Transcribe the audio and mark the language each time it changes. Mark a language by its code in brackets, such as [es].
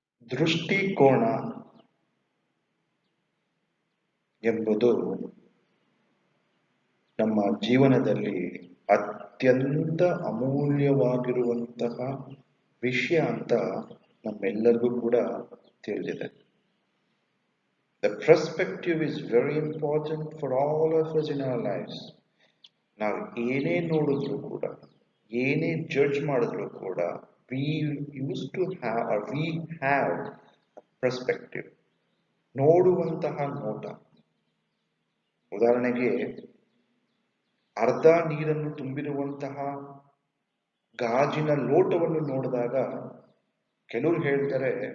[kn] ದೃಷ್ಟಿಕೋನ ಎಂಬುದು ನಮ್ಮ ಜೀವನದಲ್ಲಿ ಅತ್ಯಂತ ಅಮೂಲ್ಯವಾಗಿರುವಂತಹ ವಿಷಯ ಅಂತ ನಮ್ಮೆಲ್ಲರಿಗೂ ಕೂಡ ತಿಳಿದಿದೆ. [en] The perspective is very important for all of us in our lives. [kn] ನಾವು ಏನೇ ನೋಡಿದ್ರು ಕೂಡ, ಏನೇ ಜಡ್ಜ್ ಮಾಡಿದ್ರು ಕೂಡ, [en] we used to have or we have a perspective. [kn] ನೋಡುವಂತಹ ನೋಟ. ಉದಾಹರಣೆಗೆ ಅರ್ಧ ನೀರನ್ನು ತುಂಬಿರುವಂತಹ ಗಾಜಿನ ಲೋಟವನ್ನು ನೋಡಿದಾಗ ಕೆಲವರು ಹೇಳ್ತಾರೆ